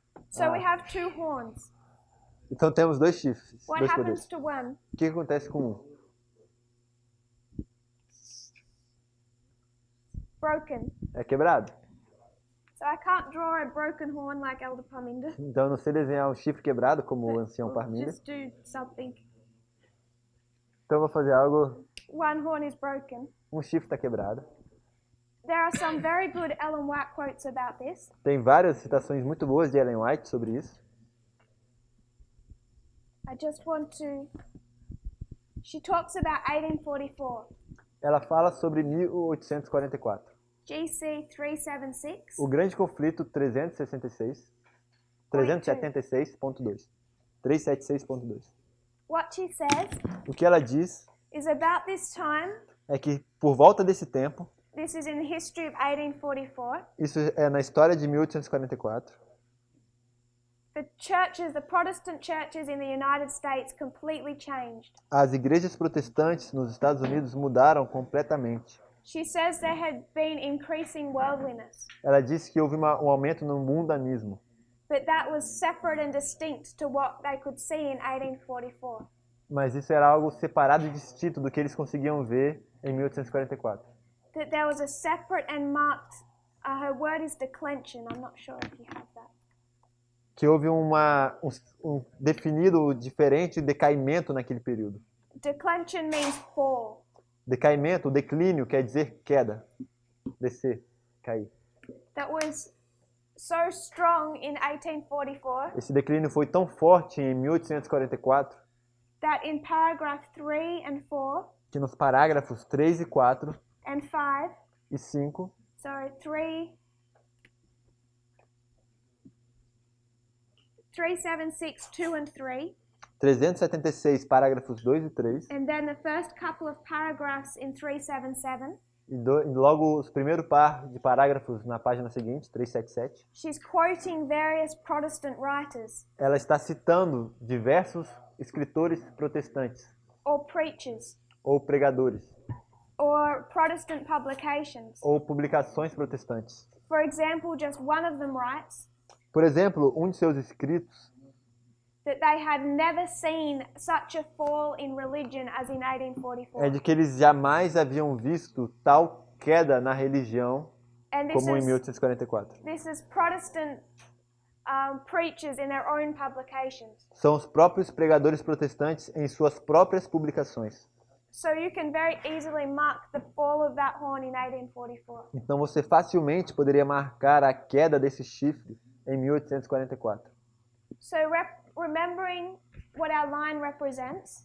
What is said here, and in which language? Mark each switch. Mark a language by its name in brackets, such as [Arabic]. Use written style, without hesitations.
[English] So we have 2 horns. [Portuguese] Então temos 2 chifres, [English] What [Portuguese] 2 [English] happens to one? [Portuguese] O que acontece com um? [English] Broken. [Portuguese] É quebrado. [English] So I can't draw a broken horn like Elder Parminder. [Portuguese] Então eu não sei desenhar um chifre quebrado como o ancião Parminder. [English] Just do something. [Portuguese] Então eu vou fazer algo. [English] One horn is broken. [Portuguese] Um chifre está quebrado. [English] There are some very good Ellen White quotes about this. [Portuguese] Tem várias citações muito boas de Ellen White sobre isso. [English] I just want to... She talks about 1844. [Portuguese] Ela fala sobre 1844. [English] GC 376. [Portuguese] O grande conflito 376.2. 376.2. [English] What she says [Portuguese] O que ela diz [English] is about this time, [Portuguese] é que por volta desse tempo, [English] this is in the history of 1844, [Portuguese] isso é na história de 1844, [English] the Protestant churches in the United States completely changed. [Portuguese] as igrejas protestantes nos Estados Unidos mudaram completamente. [English] She says there had been increasing worldliness, [Portuguese] Ela disse que houve um aumento no mundanismo, [English] but that was separate and distinct to what they could see in 1844. [Portuguese] mas isso era algo separado e distinto do que eles conseguiam ver em 1844. [English] That there was a separate and marked, her word is declension, I'm not sure if you have that. [Portuguese] Que houve um definido diferente decaimento naquele período. [English] Declension means fall. [Portuguese] Decaimento, declínio, quer dizer queda, descer, cair. [English] That was so strong in 1844 [Portuguese] Esse declínio foi tão forte em 1844 [English] that in paragraph 3 and 4 [Portuguese] que nos parágrafos 3 e 4 [English] and 5, [Portuguese] e 5, [English] so 376, 2 and 3, [Portuguese] 376, parágrafos 2 e 3, [English] and then the first couple of paragraphs in 377, [Portuguese] e logo os primeiro par de parágrafos na página seguinte, 377, [English] she's quoting various Protestant writers [Portuguese] ela está citando diversos escritores protestantes [English] or preachers [Portuguese] ou pregadores [English] or Protestant publications. [Portuguese] ou publicações protestantes. [English] For example, just one of them writes [Portuguese] Por exemplo, um de seus escritos [English] that they had never seen such a fall in religion as in 1844. [Portuguese] é de que eles jamais haviam visto tal queda na religião [English] And [Portuguese] como em 1844. [English] this is Protestant preachers in their own publications. [Portuguese] São os próprios pregadores protestantes em suas próprias publicações. [English] So you can very easily mark the fall of that horn in 1844. [Portuguese] Então você facilmente poderia marcar a queda desse chifre em 1844. [English] So remembering what our line represents,